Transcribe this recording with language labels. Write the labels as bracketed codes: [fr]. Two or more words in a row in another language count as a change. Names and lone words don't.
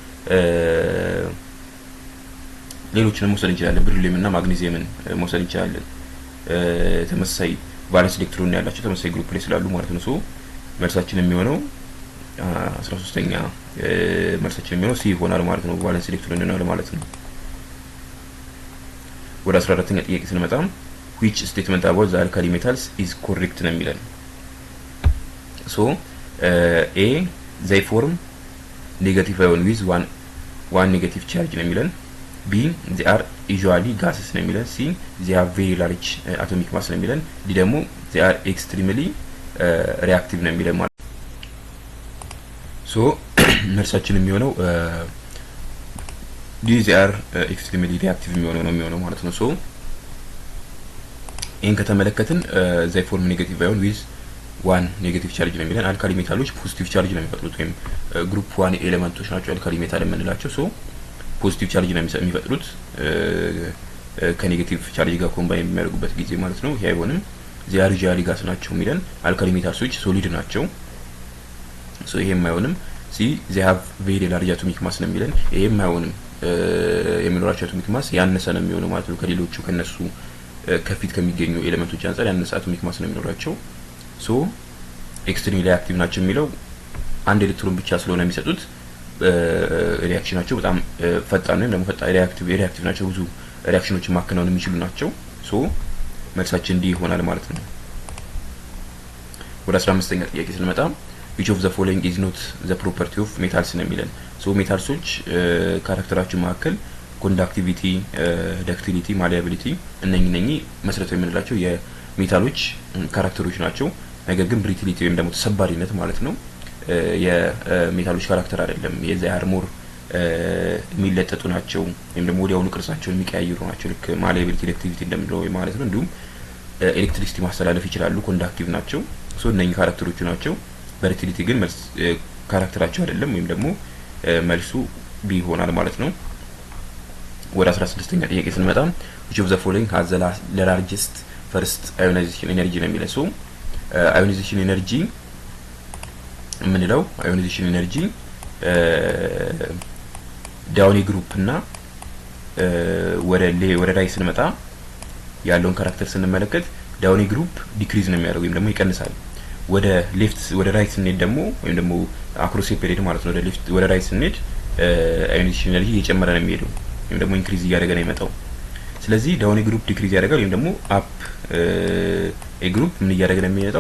[am] ሌሎችንም መውሰድ እንችላለን። ብሪሊየም እና ማግኔዚየምን መውሰድ እንችላለን። ተመሳሳይ [en] valence electron [am] ያላቸው ተመሳሳይ ግሩፕ ላይ ስላሉ ማለት ነው። ሶ መልሳችን የሚሆነው 13ኛ መልሳችን የሚሆነው ሲ ይሆናል ማለት ነው። [en] valence electron [am] ነው ማለት ነው። ወደ 14ኛ ጥያቄ ስንመጣ [en] which statement about the alkali metals is correct [am] ነው የሚለን። ሶ ኤ [en] they form negative ion with one negative charge [am] ነው የሚለን። ቢ [en] they are usually gases [am] ነው የሚለን። ሲ [en] they have very large atomic mass [am] ነው የሚለን። ዲ ደግሞ [en] they are extremely reactive [am] ነው የሚለን ማለት ነው። ሶ መልሳችን የሚሆነው ዲ [en] they are extremely reactive [am] የሚሆነው ማለት ነው። ሶ ይሄን ከተመለከትን [en] they form negative ion with one negative charge [am] ነው የሚለን። [en] alkali metals positive charge [am] ነው የሚፈጥሩት ወይም ግሩፕ 1 ኤሌመንቶች ናቸው [en] alkali metal [am] የምንላቸው። ሶ [en] positive charge [am] ነው የሚፈጥሩት ከኔጌቲቭ ቻርጅ ጋር ኮምባይን የሚያደርጉበት ጊዜ ማለት ነው። ይሄ አይሆንም። [en] they are usually gas [am] ናቸው የሚለን። [en] alkali metals [am] ሶሊድ ናቸው። ሶ ይሄም አይሆንም። ሲ [en] they have very large atomic mass [am] ነው የሚለን። ይሄም አይሆንም። የሚኖራቸው [en] atomic mass [am] ያነሰ ነው የሚሆነው ማለት ነው። ከሌሎቹ ከነሱ ከፊት ከሚገኙ ኤሌመንቶች አንፃር ያነሰ [en] atomic mass [am] ነው የሚኖራቸው። ሶ [en] extremely reactive [am] ናቸው የሚለው አንድ ኤሌክትሮን ብቻ ስለሆነ የሚሰጡት ሪአክሽናቸው በጣም ፈጣን ነው። ደግሞ ፈጣን ሪአክቲቭ ናቸው። ብዙ ሪአክሽኖችን ማከናወን የሚችሉ ናቸው። ሶ መልሳችን ዲ ይሆናል ማለት ነው። ወደ 15ኛ ጥያቄ ስንመጣ [en] which of the following is not the property of metals [am] ነው የሚለን። ሶ ሜታልሶች ካራክተራቸው መካከል ኮንዳክቲቪቲ፣ ዳክቲሊቲ፣ ማሊያቢሊቲ እነኚህ መሰረታዊ የምንላቸው የሜታሎች ካራክተሮች ናቸው። ነገር ግን ብሪቲሊቲ ወይም ደግሞ ተሰባሪነት ማለት ነው የሜታሎች ካራክተር አይደለም። የዛር ሞር የሚለጠጡ ናቸው ወይም ደግሞ ወዲያውኑ ቅርጻቸውን የሚቀያየሩ ናቸው። ልክ ማሊያቢሊቲ፣ ዳክቲሊቲ እንደምንለው ማለት ነው። እንዲሁም ኤሌክትሪሲቲ ማስተላለፍ ይችላሉ። ኮንዳክቲቭ ናቸው። ሶ እነኚህ ካራክተሮቹ ናቸው። በሪቲሊቲ ግን ካራክተራቸው አይደለም ወይም ደግሞ መልሱ ቢ ይሆናል ማለት ነው። ወደ 16ኛ ጥያቄ ስንመጣ [en] which of the following has the largest first ionization energy [am] ነው የሚለው። ሶ [en] ionization energy [am] የምንለው [en] ionization energy down group [am] እና ወደ ላይ ስንመጣ ያለውን ካራክተር ስንመለከት [en] down group decrease [am] ነው የሚያደርገው ወይም ደግሞ ይቀንሳል። ወደ ሌፍት ወደ ራይት ስንሄድ ደግሞ ወይም ደግሞ [en] across period [am] ማለት ነው ወደ ሌፍት ወደ ራይት ስንሄድ [en] ionization energy [am] እየጨመረ ነው የሚሄደው ወይም ደግሞ ኢንክሪዝ እያደረገ ነው የሚመጣው። ስለዚህ [en] down group decrease [am] ያደርጋል ወይም ደግሞ [en] up group [am] ምን እያደረገ ነው የሚመጣው?